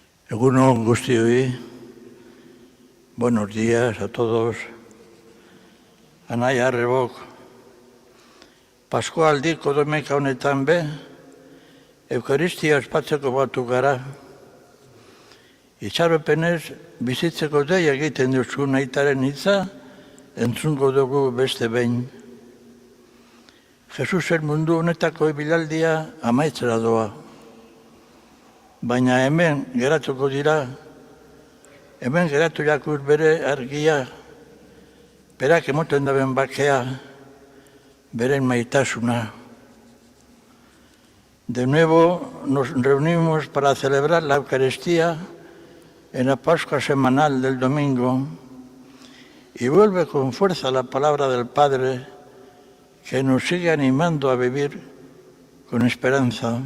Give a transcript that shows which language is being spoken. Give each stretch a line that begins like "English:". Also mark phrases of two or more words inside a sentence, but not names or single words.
Basque: Egunon guztioi,
Spanish: buenos días a todos.
Basque: Anaia Arrebok, Paskoaldiko domeka honetan be, Eukaristia ospatzeko batu gara. Itxaropenez, bizitzeko deia egiten duzun aitaren hitza, entzungo dugu beste behin. Jesusen mundu honetako ibilaldia amaitzera doa. Baina hemen geratuko dira, hemen geratu jakur bere argia, berak emoten daben bakea, beren maitasuna.
Spanish: De nuevo nos reunimos para celebrar la Eucaristía en la Pascua semanal del domingo y vuelve con fuerza la palabra del Padre que nos sigue animando a vivir con esperanza.